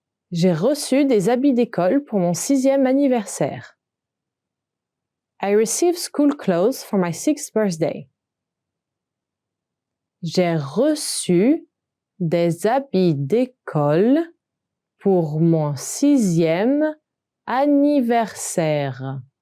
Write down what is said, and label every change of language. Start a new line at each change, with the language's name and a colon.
French: J'ai reçu des habits d'école pour mon 6e anniversaire.
English: I received school clothes for my 6th birthday.
French: J'ai reçu des habits d'école pour mon 6e anniversaire.